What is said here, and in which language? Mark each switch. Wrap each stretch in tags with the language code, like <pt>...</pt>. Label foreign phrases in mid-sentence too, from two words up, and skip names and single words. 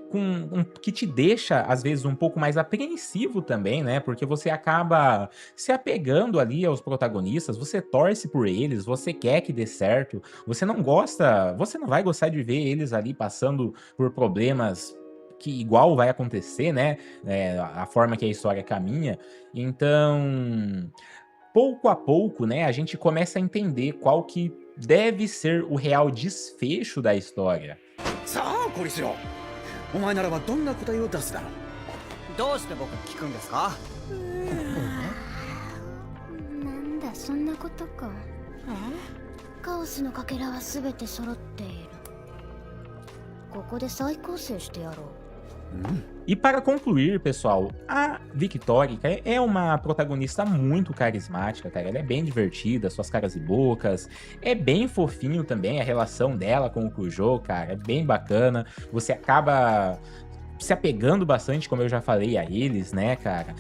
<pt>que te deixa, às vezes, um pouco mais apreensivo também, né, porque você acaba se apegando ali aos protagonistas, você torce por eles, você quer que dê certo, você não vai gostar de ver eles ali passando por problemas que igual vai acontecer, né, a forma que a história caminha. Então, pouco a pouco, né, a gente começa a entender qual que deve ser o real desfecho da história.</pt> <ja>さあコリスよ、お前ならばどんな答えを出すだろう。どうして僕に聞くんですか。なんだそんなことか。カオスのかけらは全て揃っている。ここで再構成してやろう。</ja> <pt>E para concluir, pessoal, a Victorica é uma protagonista muito carismática, cara. Ela é bem divertida, suas caras e bocas. É bem fofinho também a relação dela com o Kujou, cara. É bem bacana. Você acaba se apegando bastante, como eu já falei, a eles, né, cara?</pt>